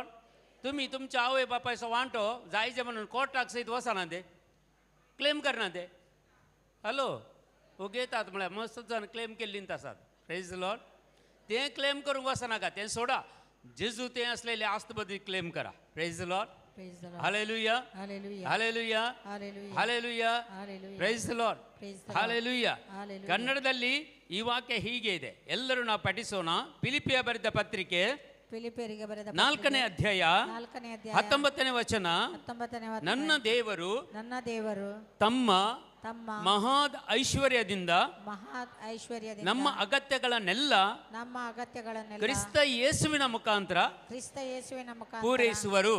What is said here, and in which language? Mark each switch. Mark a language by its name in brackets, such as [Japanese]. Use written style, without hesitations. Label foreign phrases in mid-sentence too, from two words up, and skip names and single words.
[Konkani] तुमी तुमच्या आवय बापायचो वांटो जायचे म्हणून कोर्टाक सयत वचना ते, क्लेम करना ते. हॅलो उगयतात म्हळ्यार मस्त जावन क्लेम केल्ली आसात. [English] praise Lord. [Konkani] तें क्लेम करूंक वचनाका, तें सोडा. जेजू तें असलेले आस्तबदी क्लेम करा. [English] praise Lord. हालेलुया हालेलुया हालेलुया. praise Lord. Hallelujah. [Kannada] ಕನ್ನಡದಲ್ಲಿ ಈ ವಾಕ್ಯ ಹೀಗೆ ಇದೆ, ಎಲ್ಲರೂ ನಾವು ಪಠಿಸೋಣ. ಫಿಲಿಪಿಯ ಬರೆದ ಪತ್ರಿಕೆ 4ನೇ ಅಧ್ಯಾಯ 19ನೇ ವಚನ. ನನ್ನ ದೇವರು ತಮ್ಮ ಮಹಾದ್ ಐಶ್ವರ್ಯದಿಂದ ನಮ್ಮ ಅಗತ್ಯಗಳನ್ನೆಲ್ಲ ಕ್ರಿಸ್ತ ಯೇಸುವಿನ ಮುಖಾಂತರ ಪೂರೈಸುವರು.